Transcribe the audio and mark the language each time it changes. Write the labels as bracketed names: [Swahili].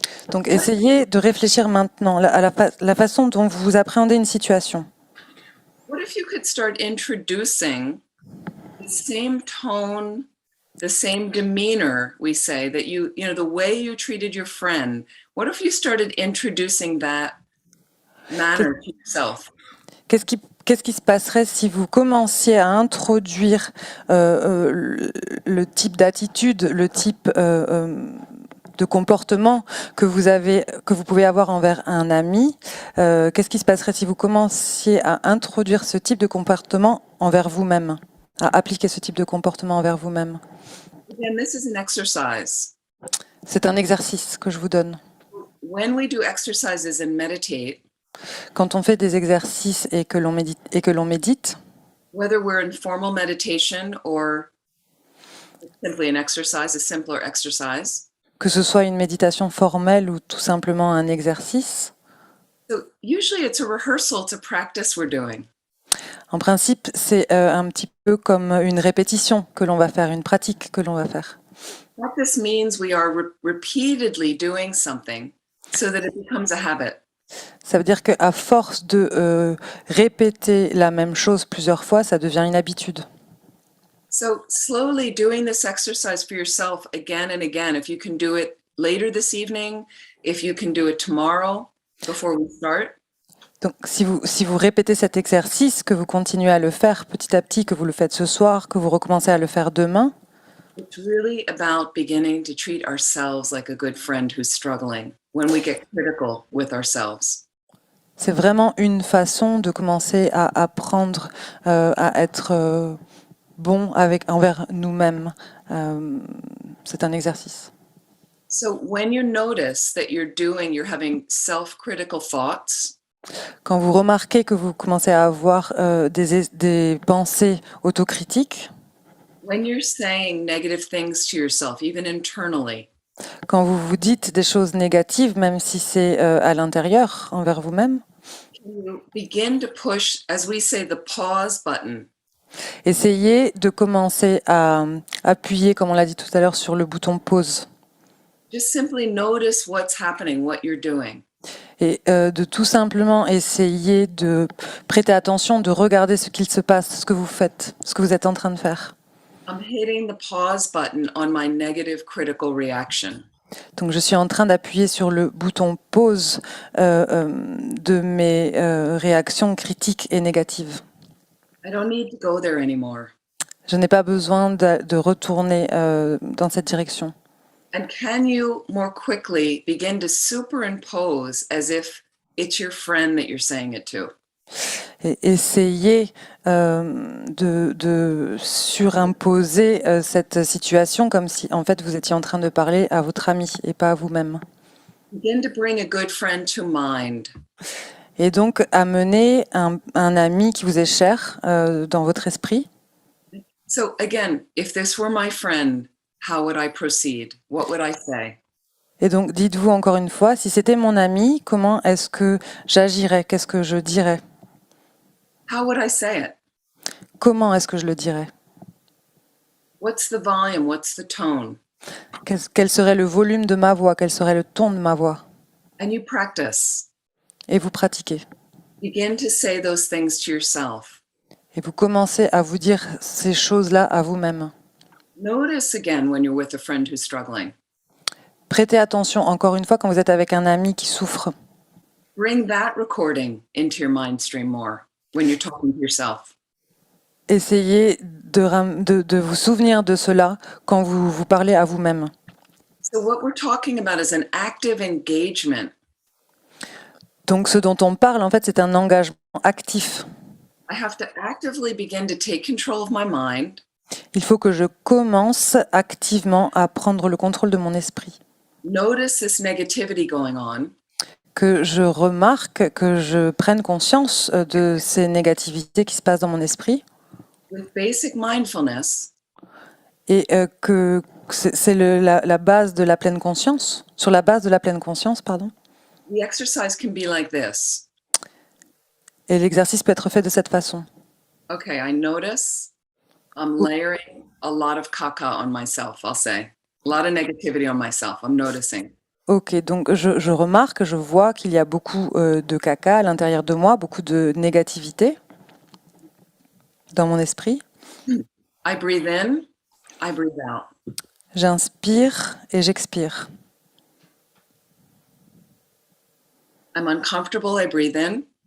[French] Donc essayez de réfléchir maintenant à la façon dont vous appréhendez une situation. [English] What if you could start introducing the same tone, the same demeanor, we say, that the way you treated your friend, what if you started introducing that manner to yourself? [French] Qu'est-ce qui se passerait si vous commenciez à introduire le type d'attitude, le type de comportement que vous pouvez avoir envers un ami? Qu'est-ce qui se passerait si vous commenciez à introduire ce type de comportement envers vous-même, à appliquer ce type de comportement envers vous-même? [English] Again, this is an exercise. [French] C'est un exercice que je vous donne. [English] When we do exercises and meditate, [French] quand on fait des exercices et que l'on médite, [English] whether we're in formal meditation or simply an exercise, a simpler exercise, [French] que ce soit une méditation formelle ou tout simplement un exercice, [English] so usually it's a rehearsal to practice we're doing. [French] En principe, c'est un petit peu comme une répétition que l'on va faire, une pratique que l'on va faire. [English] What this means, we are repeatedly doing something so that it becomes a habit. [French] Ça veut dire qu'à force de répéter la même chose plusieurs fois, ça devient une habitude. [English] So slowly doing this exercise for yourself again and again. If you can do it later this evening, if you can do it tomorrow before we start. [French] Donc, si vous répétez cet exercice, que vous continuez à le faire petit à petit, que vous le faites ce soir, que vous recommencez à le faire demain, [English] it's really about beginning to treat ourselves like a good friend who's struggling when we get critical with ourselves. [French] C'est vraiment une façon de commencer à apprendre à être bon envers nous-mêmes. C'est un exercice. [English] So when you notice that you're having self-critical thoughts, [French] quand vous remarquez que vous commencez à avoir des pensées autocritiques, [English] when you're saying negative things to yourself, even internally, [French] quand vous vous dites des choses négatives, même si c'est à l'intérieur, envers vous-même, [English] you begin to push, as we say, the pause button. [French] Essayez de commencer à appuyer, comme on l'a dit tout à l'heure, sur le bouton pause. [English] Just simply notice what's happening, what you're doing. [French] Et de tout simplement essayer de prêter attention, de regarder ce qu'il se passe, ce que vous faites, ce que vous êtes en train de faire. [English] I'm hitting the pause button on my negative critical reaction. [French] Donc je suis en train d'appuyer sur le bouton pause de mes réactions critiques et négatives. [English] I don't need to go there anymore. [French] Je n'ai pas besoin de retourner dans cette direction. [English] And can you more quickly begin to superimpose as if it's your friend that you're saying it to? [French] Et essayez de surimposer cette situation comme si en fait vous étiez en train de parler à votre ami et pas à vous-même. [English] Begin to bring a good friend to mind. [French] Et donc amener un ami qui vous est cher dans votre esprit. [English] So again, if this were my friend, how would I proceed? What would I say? [French] Et donc, dites-vous encore une fois, si c'était mon ami, comment est-ce que j'agirais? Qu'est-ce que je dirais? [English] How would I say it? [French] Comment est-ce que je le dirais? [English] What's the volume? What's the tone? [French] Quel serait le volume de ma voix? Quel serait le ton de ma voix? [English] And you practice. [French] Et vous pratiquez. [English] Begin to say those things to yourself. [French] Et vous commencez à vous dire ces choses-là à vous-même. [English] Notice again when you're with a friend who's struggling. [French] Prêtez attention encore une fois quand vous êtes avec un ami qui souffre. [English] Bring that recording into your mind stream more when you're talking to yourself. [French] Essayez de vous souvenir de cela quand vous vous parlez à vous-même. [English] So what we're talking about is an active engagement. [French] Donc ce dont on parle, en fait, c'est un engagement actif. [English] I have to actively begin to take control of my mind. [French] Il faut que je commence activement à prendre le contrôle de mon esprit. [English] Notice this negativity going on. [French] Que je remarque, que je prenne conscience de ces négativités qui se passent dans mon esprit. [English] With basic mindfulness, [French] Et que c'est la base de la pleine conscience. Sur la base de la pleine conscience, pardon. [English] the exercise can be like this. [French] Et l'exercice peut être fait de cette façon. [English] Okay, I notice I'm layering a lot of caca on myself, I'll say. A lot of negativity on myself. I'm noticing. [French] Ok, donc je remarque, je vois qu'il y a beaucoup de caca à l'intérieur de moi, beaucoup de négativité dans mon esprit. [English] I breathe in, I breathe out. [French] J'inspire et j'expire. [English] I'm uncomfortable, I breathe in.